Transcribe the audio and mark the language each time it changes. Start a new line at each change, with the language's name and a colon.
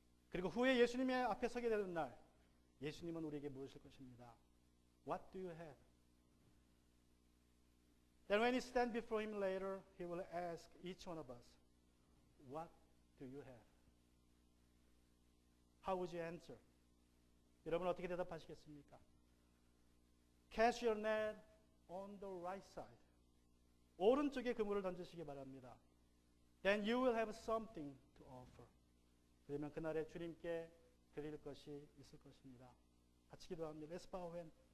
Korean: 그리고 후에 예수님의 앞에 서게 되는 날, 예수님은 우리에게 물으실 것입니다.
English: What do you have? Then when he stand before him later, he will ask each one of us, what do you have? How would you answer?
Korean: 여러분 어떻게 대답하시겠습니까?
English: Cast your net on the right side.
Korean: 오른쪽에 그물을 던지시기 바랍니다.
English: Then you will have something to offer.
Korean: 그러면 그날에 주님께 드릴 것이 있을 것입니다. 같이 기도합니다.
English: Let's bow and